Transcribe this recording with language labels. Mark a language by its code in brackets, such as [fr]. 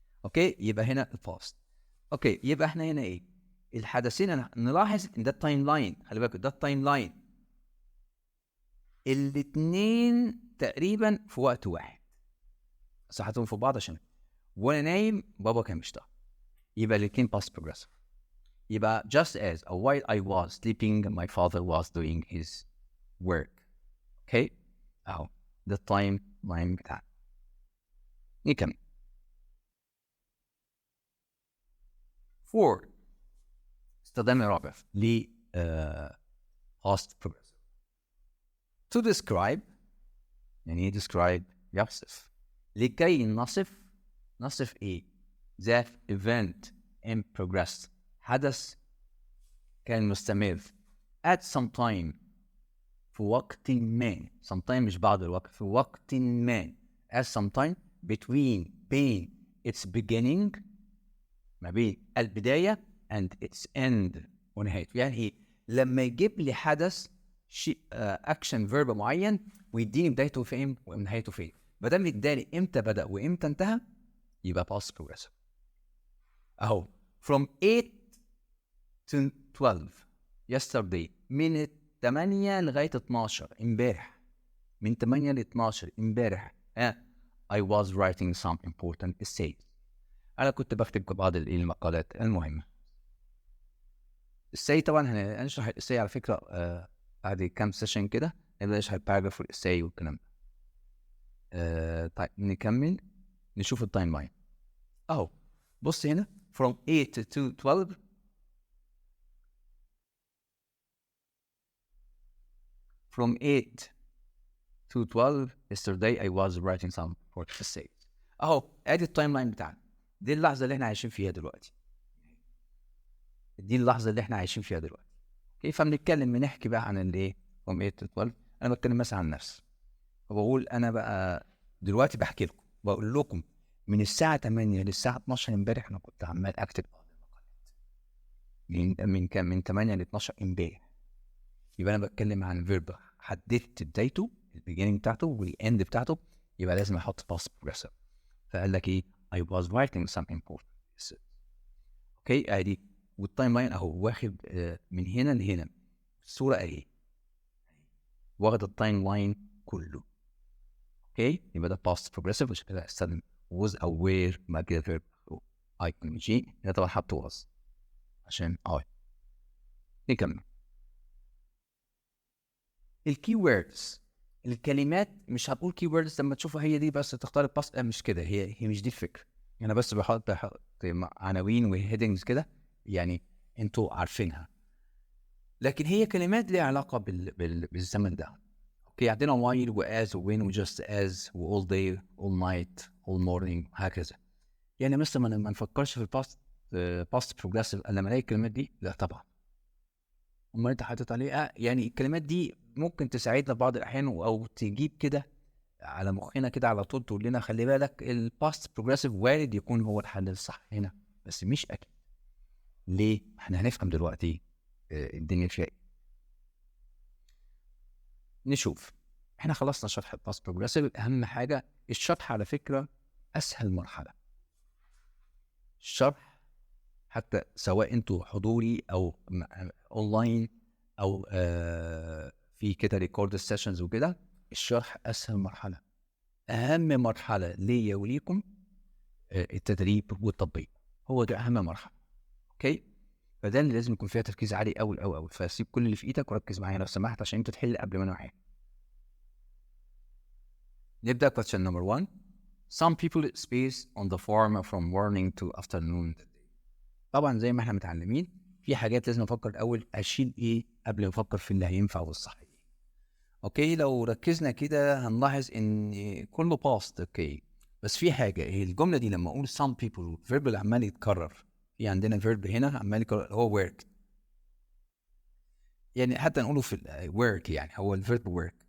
[ar] اوكي يبقى هنا الباست. اوكي يبقى احنا هنا ايه؟ الحدثين نلاحظ ان ده التايم لاين. خلي بالكم ده التايم لاين. الاثنين تقريبا في وقت واحد صحتهم في بعض عشان وانا نايم بابا كان بيشتغل. يبقى الاثنين past progressive. يبقى [en] just as or while I was sleeping my father was doing his work. [ar] اوكي اهو ده التايم لاين بتاعنا. نكمل. 4 استخدام الرابع ل [en] past progressive to describe. [ar] يعني ايه describe؟ يصف. لكي نصف ايه؟ [en] that event in progress [ar] حدث كان مستمر [en] at some time [ar] في وقت ما. sometime مش بعض الوقت، في وقت ما [en] at some time [ar] بين [en] its beginning [ar] ما بين البداية [en] and its end [ar] ونهايته. يعني ايه؟ لما يجيب لي حدث شيء اكشن فيرب معين ويديني بدايته فين ونهايته فين. ما دام اداني امتى بدأ وامتى انتهى يبقى past progressive. اهو [en] from 8 to 12 yesterday [ar] من 8 لغاية 12 امبارح. من 8 ل 12 امبارح [en] I was writing some important essays. [ar] انا كنت بكتب بعض المقالات المهمة. السي طبعا هنشرح الاساي على فكرة بعد كام سيشن كده نبدأ نشرح الباراجراف والاساي والكلام ده. طيب نكمل نشوف التايم لاين اهو. بص هنا [en] from 8 to 12 from 8 to 12 yesterday I was writing some important essays. [ar] اهو ادي التايم لاين بتاعنا. دي اللحظة اللي احنا عايشين فيها دلوقتي. اوكي فبنتكلم بنحكي بقى عن الايه [en] from 8 to 12. [ar] انا بتكلم مثلا عن نفسي، وبقول انا بقى دلوقتي بحكي لكم، بقول لكم من الساعه 8 للساعه 12 امبارح انا كنت عمال اكتب بعض المقالات، من 8 ل 12 امبارح. يبقى انا بتكلم عن فيرب حددت بدايته البيجيننج بتاعته والاند بتاعته، يبقى لازم احط باست بروجريسيف. فقال لك ايه [en] I was writing some important. [ar] اوكي ادي والتايم لاين اهو واخد من هنا لهنا الصوره اهي، واخد التايم لاين كله. اوكي يبقى ده باست بروجريسيف، عشان كده استخدم was او were بعد كده فيرب ايكون جي. هنا طبعا حط was عشان نكمل. الكي ووردز، الكلمات، مش هتقول كي ووردز لما تشوفها هي دي بس تختار الباست، مش كده، هي مش دي الفكره. انا بس بحط عناوين وهيدنجز كده يعني انتوا عارفينها، لكن هي كلمات ليها علاقه بالزمن ده. اوكي عندنا while وas وwhen وجاست as و [en] all day all night all morning [ar] هكذا. يعني مثلا ما نفكرش في الباست باست بروجريسيف الا لما الاقي الكلمات دي، لا طبعا. امال انت حاطط عليه يعني الكلمات دي ممكن تساعدنا بعض الاحيان او تجيب كده على مخنا كده على طول، تقول لنا خلي بالك الباست بروجريسيف وارد يكون هو الحل الصح هنا، بس مش اكيد. ليه؟ احنا هنفهم دلوقتي الدنيا فيها ايه. نشوف. احنا خلصنا شرح الباست بروجريسيف. اهم حاجه الشرح على فكره اسهل مرحله الشرح، حتى سواء انتوا حضوري او اونلاين او في كده ريكورد سيشنز وكده، الشرح اسهل مرحله. اهم مرحله ليا وليكم التدريب والتطبيق، هو ده اهم مرحله. اوكي فده اللي لازم يكون فيها تركيز عالي قوي قوي قوي. فسيب كل اللي في ايدك وركز معايا لو سمحت عشان انت تحل قبل ما انا احل. نبدا [en] question number 1. Some people space on the form from morning to afternoon. [ar] طبعا زي ما احنا متعلمين في حاجات لازم افكر الاول اشيل ايه قبل ما افكر في اللي هينفع والصح ايه. اوكي لو ركزنا كده هنلاحظ ان كله باست. اوكي بس في حاجه، ايه الجمله دي لما اقول some people الفيرب اللي عمال يتكرر، في عندنا فيرب هنا عمال يتكرر هو work، يعني حتى نقوله في work يعني هو الفيرب work.